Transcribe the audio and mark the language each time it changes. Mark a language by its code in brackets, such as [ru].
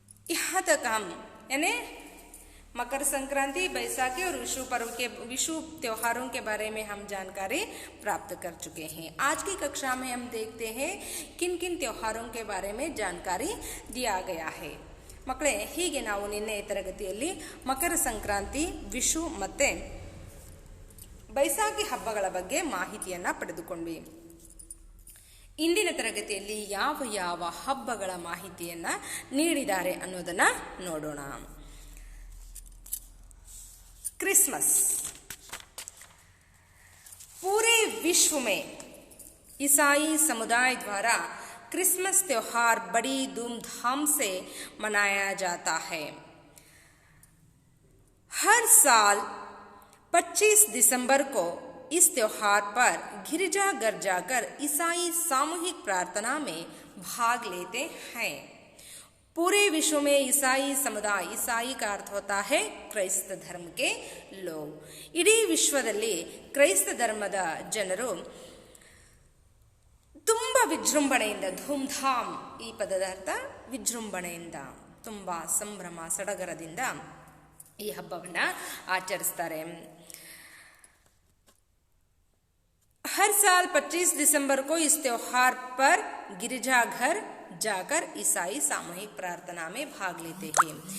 [hi] यहाँ तक हम यानी मकर संक्रांति, बैसाखी और विशु त्योहारों के बारे में हम जानकारी प्राप्त कर चुके हैं. आज की कक्षा में हम देखते हैं किन किन त्योहारों के बारे में जानकारी दिया गया है. [kn] ಮಕ್ಕಳೇ, ಹೀಗೆ ನಾವು ನಿನ್ನೆ ತರಗತಿಯಲ್ಲಿ ಮಕರ ಸಂಕ್ರಾಂತಿ, ವಿಶು ಮತ್ತು ಬೈಸಾಖಿ ಹಬ್ಬಗಳ ಬಗ್ಗೆ ಮಾಹಿತಿಯನ್ನು ಪಡೆದುಕೊಂಡ್ವಿ. ಇಂದಿನ ತರಗತಿಯಲ್ಲಿ ಯಾವ ಯಾವ ಹಬ್ಬಗಳ ಮಾಹಿತಿಯನ್ನು ನೀಡಿದ್ದಾರೆ ಅನ್ನೋದನ್ನು ನೋಡೋಣ. [hi] क्रिसमस. पूरे विश्व में ईसाई समुदाय द्वारा क्रिसमस त्योहार बड़ी धूमधाम से मनाया जाता है. हर साल 25 दिसंबर को इस त्योहार पर गिरजाघर जाकर ईसाई सामूहिक प्रार्थना में भाग लेते हैं। पूरे विश्व में ईसाई समुदाय, ईसाई का अर्थ होता है [kn] ಕ್ರೈಸ್ತ ಧರ್ಮ [hi] के लोग, [kn] ಇಡೀ ವಿಶ್ವದಲ್ಲಿ ಕ್ರೈಸ್ತ ಧರ್ಮದ ಜನರು ತುಂಬ ವಿಜೃಂಭಣೆಯಿಂದ, ಧೂಮ್ಧಾಮ್ ಈ ಪದದ ಅರ್ಥ ವಿಜೃಂಭಣೆಯಿಂದ, ತುಂಬ ಸಂಭ್ರಮ ಸಡಗರದಿಂದ ಈ ಹಬ್ಬವನ್ನು ಆಚರಿಸ್ತಾರೆ। [hi] हर साल 25 दिसंबर को इस त्योहार पर गिरजाघर जाकर ईसाई सामूहिक प्रार्थना में भाग लेते हैं।